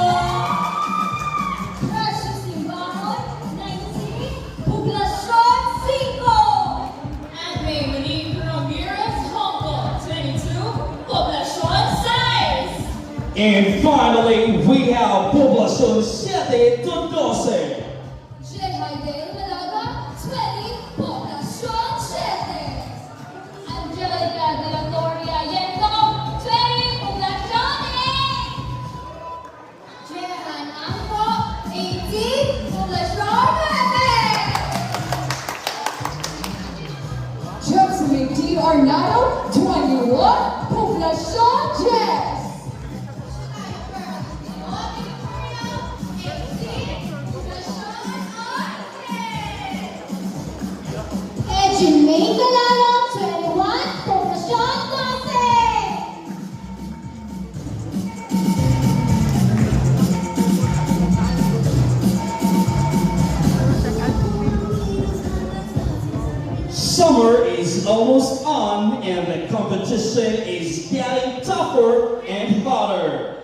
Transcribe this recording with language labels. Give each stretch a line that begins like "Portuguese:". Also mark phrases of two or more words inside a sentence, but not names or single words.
English: Precious Imbahon, 19, Poblacion 5. Andre Monique Ramirez Hongo, 22, Poblacion 6. And finally, we have Poblacion 7 to 12. J. Haidel Malaga, 20, Poblacion 7. Angelica de la Gloria Yento, 20, Poblacion 8. Jehan Angko, 18, Poblacion 9. Josephine T. Arnado, 21, Poblacion 10. Edwin Galano, 21, Poblacion 12. Summer is almost on and the competition is getting tougher and hotter.